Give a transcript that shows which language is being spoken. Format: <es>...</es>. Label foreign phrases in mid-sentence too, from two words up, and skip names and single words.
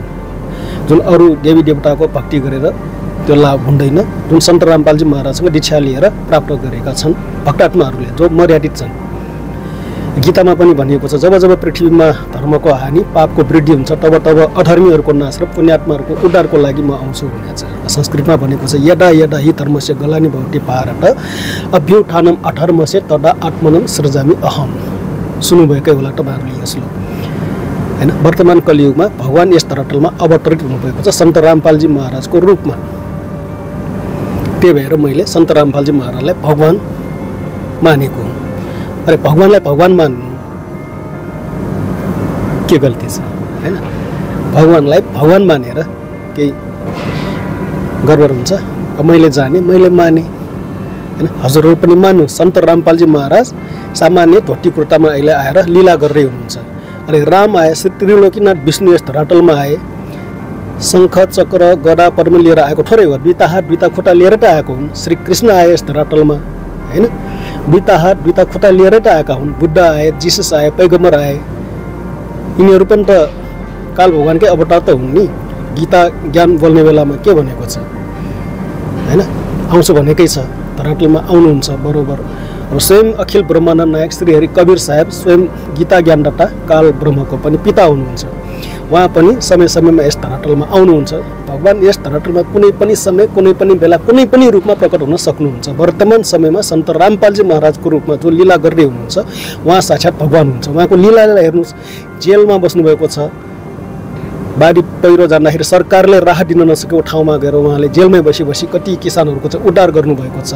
<ne>जुन अरू देवी देवताको भक्ति गरेर त्यो लाभ हुँदैन, जुन सन्त रामपालजी महाराजसँग दीक्षा लिएर प्राप्त गरेका छन् भक्तात्माहरूले जो मर्यादित छन्। गीतामा पनि भनिएको छ जब जब पृथ्वीमा धर्मको हानि पापको वृद्धि हुन्छ तब तब अधर्मीहरूको नाश र पुण्यात्माहरूको उद्धारको लागि म आउँछु भनेको छ। संस्कृतमा भनेको छ</ne> <sa>यदा यदा हि धर्मस्य गलानी भवति भारत अभ्युत्थानम अधर्मस्य तदा आत्मनं सृजामि अहम।</sa> <ne>सुन्नुभएकै होला तपाईँहरूले यसलो हैन? वर्तमान कलियुगमा भगवान यस धरातलमा अवतरित हुनुभएको छ सन्त रामपालजी महाराजको रूपमा। त्यही भएर मैले सन्त रामपालजी महाराजलाई भगवान मानेको हुँ। अरे भगवानलाई भगवान मान्नु के गल्ती छ हैन? भगवानलाई भगवान मानेर केही गडबड हुन्छ? मैले जाने, मैले माने हैन? हजुरहरू पनि मान्नु। सन्त रामपालजी महाराज सामान्य धोती कुर्तामा अहिले आएर लीला गर्दै हुनुहुन्छ। अरे राम आए, श्री त्रिलोकीनाथ विष्णु यस धरातलमा आए, शङ्ख चक्र गदा पद्म लिएर आएको थोरै हो, दुईटा हात दुईटा खुट्टा लिएर त आएको हुन्। श्री कृष्ण आए यस धरातलमा हैन? दुईटा हात दुईटा खुट्टा लिएर त आएका हुन्। बुद्ध आए, जिसस आए, पैगम्बर आए, यिनीहरू पनि त काल भगवानकै अवतार त हुन् नि। गीता ज्ञान बोल्ने बेलामा के भनेको छ हैन? आउँछु भनेकै छ, धरातलमा आउनुहुन्छ बरोबर। अब स्वयं अखिल ब्रह्माण्ड नायक श्रीहरि कबीर साहेब स्वयं गीता ज्ञानदाता काल ब्रह्मको पनि पिता हुनुहुन्छ। उहाँ पनि समय समयमा यस धरातलमा आउनुहुन्छ। भगवान यस धरातलमा कुनै पनि समय कुनै पनि बेला कुनै पनि रूपमा प्रकट हुन सक्नुहुन्छ। वर्तमान समयमा सन्त रामपालजी महाराजको रूपमा जो लीला गर्दै हुनुहुन्छ उहाँ साक्षात् भगवान हुनुहुन्छ। उहाँको लीलालाई हेर्नुहोस्, जेलमा बस्नुभएको छ, बाढी पहिरो जाँदाखेरि सरकारले राहत दिन नसकेको ठाउँमा गएर उहाँले जेलमै बसी बसी कति किसानहरूको चाहिँ उद्धार गर्नुभएको छ।</ne>